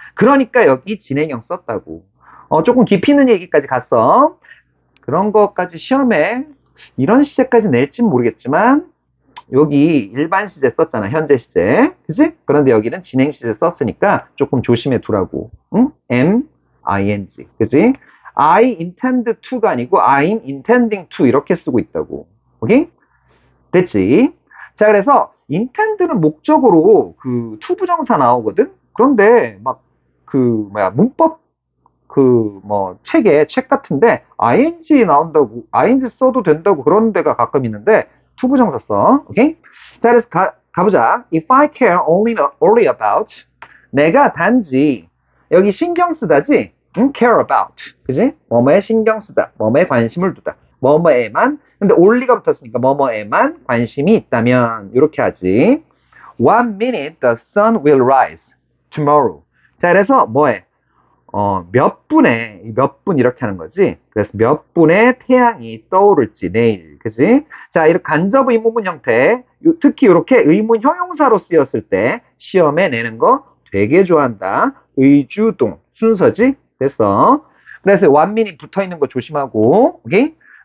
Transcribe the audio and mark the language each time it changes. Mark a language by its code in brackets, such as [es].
[ko] 그러니까 여기 진행형 썼다고. 조금 깊이 있는 얘기까지 갔어. 그런 것까지 시험에 이런 시제까지 낼진 모르겠지만 여기 일반 시제 썼잖아. 현재 시제. 그치? 그런데 여기는 진행 시제 썼으니까 조금 조심해 두라고. 응? ing. 그치? [en] I intend to가 아니고 I'm intending to [ko] 이렇게 쓰고 있다고. 오케이? 됐지? 자, 그래서 intend는 목적으로 그 to 부정사 나오거든? 그런데 문법 책 같은데 ing 나온다고, ing 써도 된다고 그런 데가 가끔 있는데 to 부정사 써. 오케이? 자, 그래서 가보자. [en] If I care only about. [ko] 내가 단지 여기 신경 쓰다지? care about. 그지? 뭐뭐에 신경 쓰다. 뭐뭐에 관심을 두다. 뭐뭐에만. 근데 only가 붙었으니까 뭐뭐에만 관심이 있다면 이렇게 하지. [en] One minute the sun will rise tomorrow. [ko] 자, 그래서 뭐해? 몇 분 이렇게 하는 거지. 그래서 몇 분에 태양이 떠오를지 내일. 그지? 자, 이렇게 간접 의문문 형태. 특히 이렇게 의문 형용사로 쓰였을 때 시험에 내는 거 되게 좋아한다. 의주동 순서지? 됐어. 그래서 one minute 붙어 있는 거 조심하고. 오케이?